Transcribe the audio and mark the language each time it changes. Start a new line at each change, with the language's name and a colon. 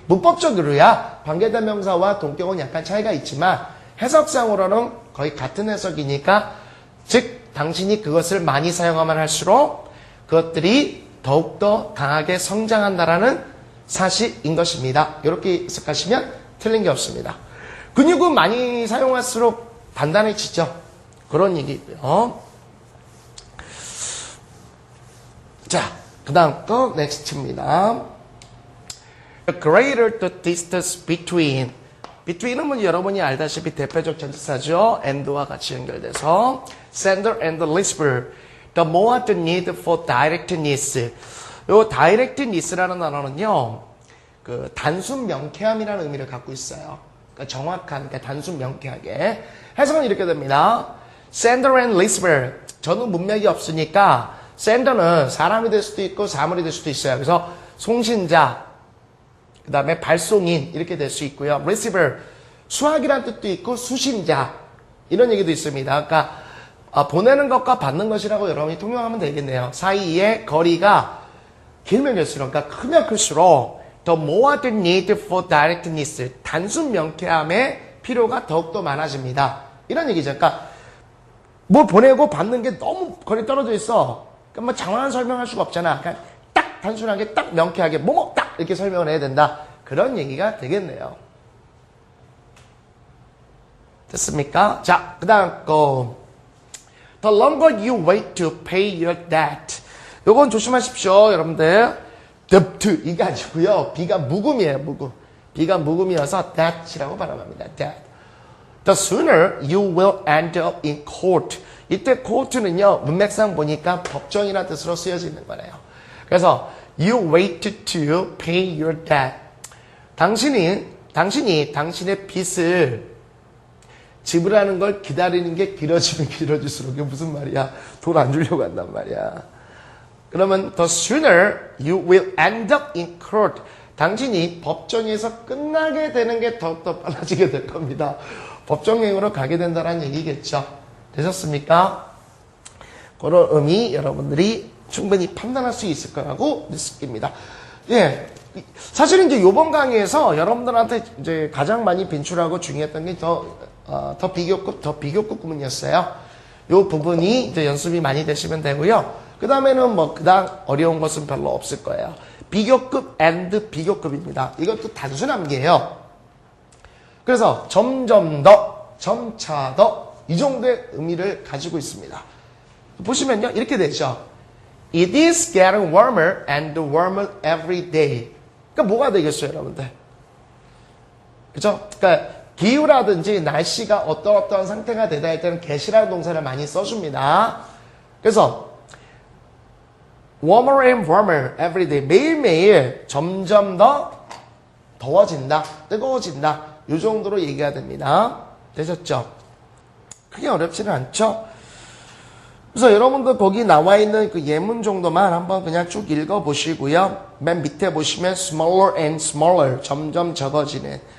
Korean: 문법적으로야 관계대명사와 동격은 약간 차이가 있지만 해석상으로는 거의 같은 해석이니까 즉 당신이 그것을 많이 사용하면 할수록 그것들이 더욱더 강하게 성장한다라는 사실인 것입니다. 이렇게 해석하시면 틀린 게 없습니다. 근육은 많이 사용할수록 단단해지죠. 그런 얘기고요. 자, 그 다음 거 넥스트입니다.
English: The greater the distance between.
Korean: between은 뭐 여러분이 알다시피 대표적 전치사죠. and와 같이 연결돼서
English: Sander and Lisper. The more the need for directness.
Korean: 요 directness라는 단어는요. 그 단순 명쾌함이라는 의미를 갖고 있어요. 그러니까 정확한, 그러니까 단순 명쾌하게. 해석은 이렇게 됩니다.
English: Sander and Lisper.
Korean: 저는 문맥이 없으니까 Sander는 사람이 될 수도 있고 사물이 될 수도 있어요. 그래서 송신자, 그 다음에 발송인 이렇게 될 수 있고요. Receiver, 수학이라는 뜻도 있고 수신자 이런 얘기도 있습니다. 그러니까 보내는 것과 받는 것이라고 여러분이 통용하면 되겠네요. 사이의 거리가 길면 길수록, 그러니까 크면 클수록
English: the more the need for directness,
Korean: 단순 명쾌함의 필요가 더욱더 많아집니다. 이런 얘기죠. 그러니까 뭘 보내고 받는 게 너무 거리 떨어져 있어. 그러니까 뭐 장황한 설명할 수가 없잖아. 그러니까 딱 단순하게 딱 명쾌하게 뭐뭐 딱 이렇게 설명을 해야 된다. 그런 얘기가 되겠네요. 됐습니까? 자, 그 다음 거.
English: The longer you wait to pay your debt.
Korean: 요건 조심하십시오, 여러분들. debt 이게 아니고요. B가 묵음이에요, 묵음. B가 묵음이어서 debt이라고 발음합니다.
English: debt. The sooner you will end up in court.
Korean: 이때 court는요, 문맥상 보니까 법정이라는 뜻으로 쓰여지는 거네요. 그래서
English: you wait to pay your debt.
Korean: 당신이 당신의 빚을 지불하는 걸 기다리는 게 길어지면 길어질수록 이게 무슨 말이야? 돈 안 주려고 한단 말이야. 그러면
English: the sooner you will end up in court.
Korean: 당신이 법정에서 끝나게 되는 게 더욱더 빨라지게 될 겁니다. 법정행으로 가게 된다는 얘기겠죠. 되셨습니까? 그런 의미 여러분들이 충분히 판단할 수 있을 거라고 느낍니다. 예. 사실은 이제 요번 강의에서 여러분들한테 이제 가장 많이 빈출하고 중요했던 게 더 비교급 구문이었어요. 요 부분이 이제 연습이 많이 되시면 되고요. 그 다음에는 뭐 그다음 어려운 것은 별로 없을 거예요. 비교급 and 비교급입니다. 이것도 단순 암기예요. 그래서 점점 더, 점차 더 이 정도의 의미를 가지고 있습니다. 보시면요, 이렇게 되죠.
English: It is getting warmer and warmer every day.
Korean: 그러니까 뭐가 되겠어요, 여러분들? 그죠? 그러니까 기후라든지 날씨가 어떠한 상태가 되다 할 때는 get이라는 동사를 많이 써줍니다. 그래서
English: warmer and warmer every day.
Korean: 매일매일 점점 더 더워진다, 뜨거워진다. 이 정도로 얘기가 됩니다. 되셨죠? 크게 어렵지는 않죠? 그래서 여러분들 거기 나와 있는 그 예문 정도만 한번 그냥 쭉 읽어보시고요. 맨 밑에 보시면
English: smaller and smaller,
Korean: 점점 적어지는.